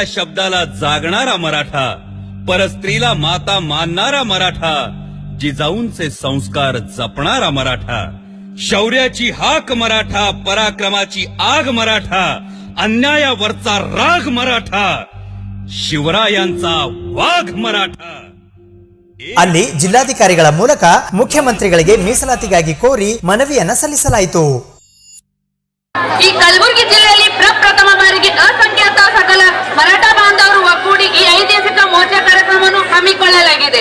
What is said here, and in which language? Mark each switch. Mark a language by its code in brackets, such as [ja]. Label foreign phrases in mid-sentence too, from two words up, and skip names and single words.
[mr] शब्दाला जागणारा मराठा, परस्त्रीला माता मानणारा मराठा, जिजाऊंचे संस्कार जपणारा मराठा, शौर्याची हाक मराठा, पराक्रमाची आग मराठा, अन्यायावरचा राग मराठा, शिवरायांत वाघ मराठा. [kn] ಅಲ್ಲಿ ಜಿಲ್ಲಾಧಿಕಾರಿಗಳ ಮೂಲಕ ಮುಖ್ಯಮಂತ್ರಿಗಳಿಗೆ ಮೀಸಲಾತಿಗಾಗಿ ಕೋರಿ ಮನವಿಯನ್ನ ಸಲ್ಲಿಸಲಾಯಿತು. ಈ ಕಲಬುರಗಿ ಜಿಲ್ಲೆಯಲ್ಲಿ ಪ್ರಪ್ರಥಮ ಬಾರಿಗೆ ಅಸಂಖ್ಯಾತ ಸಕಲ ಮರಾಠ ಬಾಂಧವರು ಒಗ್ಗೂಡಿ ಈ ಐತಿಹಾಸಿಕ ಮೋರ್ಚಾ ಕಾರ್ಯಕ್ರಮವನ್ನು ಹಮ್ಮಿಕೊಳ್ಳಲಾಗಿದೆ.